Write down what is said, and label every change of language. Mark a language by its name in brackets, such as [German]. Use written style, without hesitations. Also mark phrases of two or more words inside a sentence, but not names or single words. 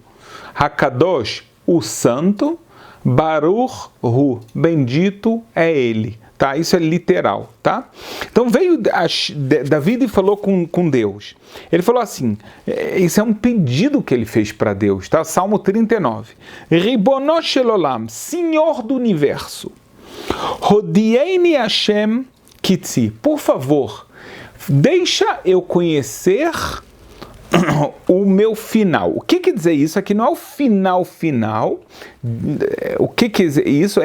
[Portuguese] HaKadosh, o santo, [Hebrew] ברוך הוא, [Portuguese] bendito é ele, tá? Isso é literal, tá? Então veio Davi e falou com Deus. Ele falou assim, isso é um pedido que ele fez para Deus, tá? Salmo 39. [Hebrew] ריבונו של עולם, [Portuguese] Senhor do universo, [Hebrew] הודיעני השם קצי, [Portuguese] por favor, deixa eu conhecer o meu final. O que quer dizer isso? Aqui não é o final. O que quer dizer isso?